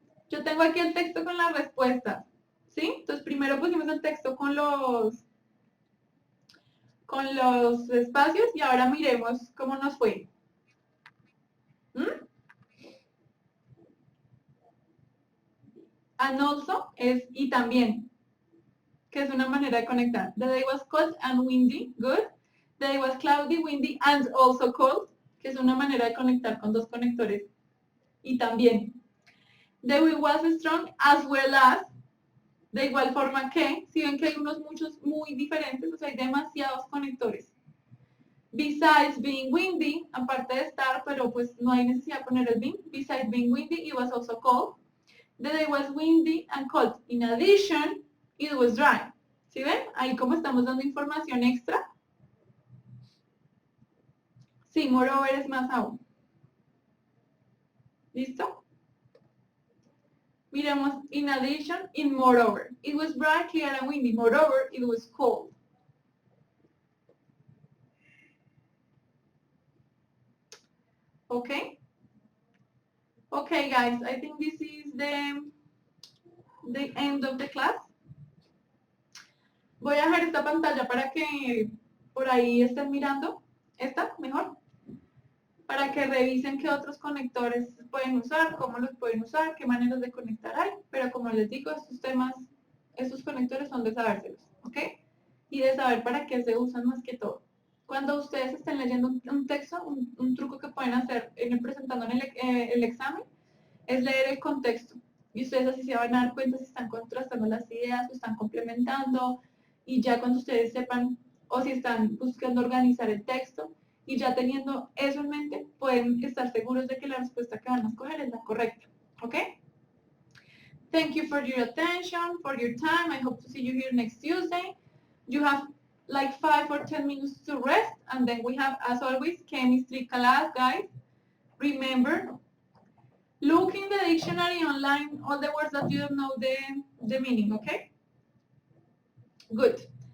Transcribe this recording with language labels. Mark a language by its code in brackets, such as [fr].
[es] Yo tengo aquí el texto con las respuestas. ¿Sí? Entonces primero pusimos el texto con los espacios y ahora miremos cómo nos fue. And also es y también, que es una manera de conectar. [en] The day was cold and windy, good. The day was cloudy, windy, and also cold, [es] que es una manera de conectar con dos conectores. Y también. [en] The wind was strong as well as, [es] de igual forma que, si ven que hay muchos muy diferentes, o sea, hay demasiados conectores. [en] Besides being windy, [es] aparte de estar, pero pues no hay necesidad de poner el being. [en] Besides being windy, it was also cold. The day was windy and cold. In addition, it was dry. [es] ¿Sí ven? Ahí como estamos dando información extra. Sí, moreover es más aún. ¿Listo? Miremos, [en] in addition, in moreover. It was bright, clear, and windy. Moreover, it was cold. Okay? Okay, guys, I think this is the end of the class. [es] Voy a dejar esta pantalla para que por ahí estén mirando. Esta, mejor. Para que revisen qué otros conectores pueden usar, cómo los pueden usar, qué maneras de conectar hay. Pero como les digo, estos conectores son de sabérselos, ¿ok? Y de saber para qué se usan más que todo. Cuando ustedes estén leyendo un texto, un truco que pueden hacer presentando en el examen, es leer el contexto. Y ustedes así se van a dar cuenta si están contrastando las ideas o están complementando. Y ya cuando ustedes sepan, o si están buscando organizar el texto, y ya teniendo eso en mente, pueden estar seguros de que la respuesta que van a escoger es la correcta. ¿Ok? [en] Thank you for your attention, for your time. I hope to see you here next Tuesday. You have like 5 or 10 minutes to rest, and then we have, as always, chemistry class, guys. Remember, look in the dictionary online, all the words that you don't know the meaning, okay? Good.